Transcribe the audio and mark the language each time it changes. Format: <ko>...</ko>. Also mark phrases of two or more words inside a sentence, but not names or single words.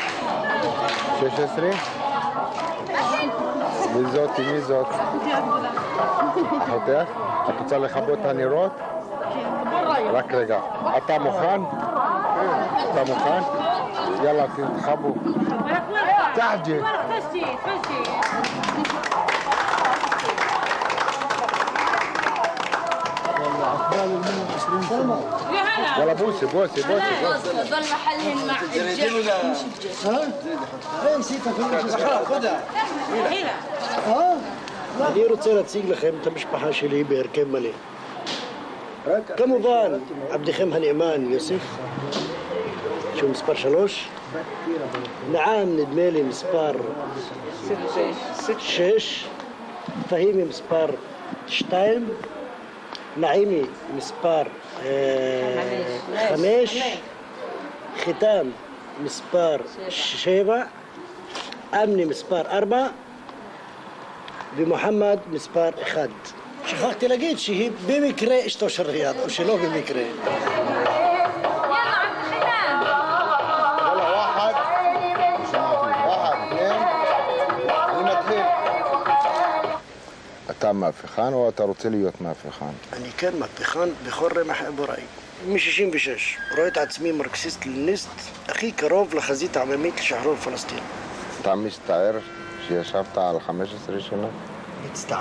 <he>16? מי זאת? מי זאת? אחותך? את רוצה לכבות את הנרות? רק רגע. אתה מוכן? אתה מוכן? יאללה, תתחבו. תחג'י.</he> <ar>يلا بوسي بوسي بوسي ظل محلهم مع الجيش مش الجيش.</ar> <he>אני רוצה להציג לכם את המשפחה שלי בהרכב מלא. כמובן, עבדכם הנאמן יוסף, שהוא מספר 3. נעם נדמה לי מספר 6. פהימי מספר 2. נעימי מספר 5. חיתם מספר 7. אמני מספר 4. ומוחמד מספר 1. שכחתי להגיד שהיא במקרה אשתו של ריאד, או שלא במקרה.</he> <ar>يلا واحد اثنين</ar> <he>אני מתחיל. אתה מהפכן או אתה רוצה להיות מהפכן? אני כן מהפכן בכל רמ"ח איבריי. מ-66 רואה את עצמי מרקסיסט לניסט הכי קרוב לחזית העממית לשחרור פלסטין. אתה מסתער שישבת על 15 שנה?</he>